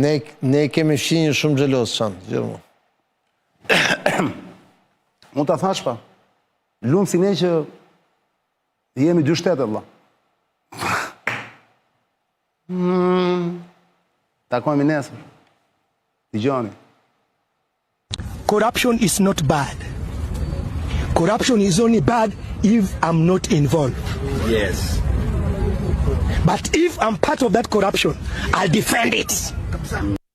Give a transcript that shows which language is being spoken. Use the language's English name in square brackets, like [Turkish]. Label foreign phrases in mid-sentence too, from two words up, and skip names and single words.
[Albanian] Ne kemi fshinjë shumë xhelos çan, gjithmonë. Mund ta thash pa. Lumë si ne që jemi dy shtete, vëlla. Takojmë nesër. Dëgjoni. [English] Corruption is not bad. Corruption is only bad if I'm not involved. Yes. But if I'm part of that corruption, I'll defend it.